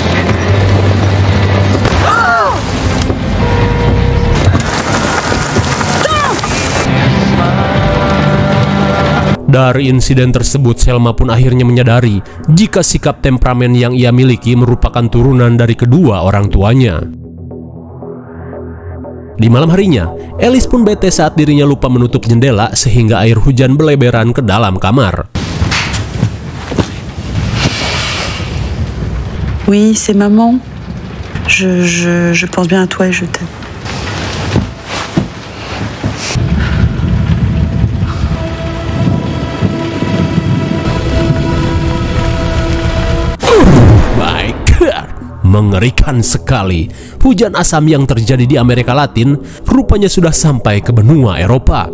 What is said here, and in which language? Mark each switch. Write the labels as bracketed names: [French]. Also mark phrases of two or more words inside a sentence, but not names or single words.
[Indonesian] Dari insiden tersebut, Selma pun akhirnya menyadari jika sikap temperamen yang ia miliki merupakan turunan dari kedua orang tuanya. Di malam harinya, Alice pun bete saat dirinya lupa menutup jendela sehingga air hujan berleberan ke dalam kamar. [French] Oui, c'est maman. Je pense bien à toi et je t'aime. [Indonesian] Mengerikan sekali, hujan asam yang terjadi di Amerika Latin rupanya sudah sampai ke benua Eropa.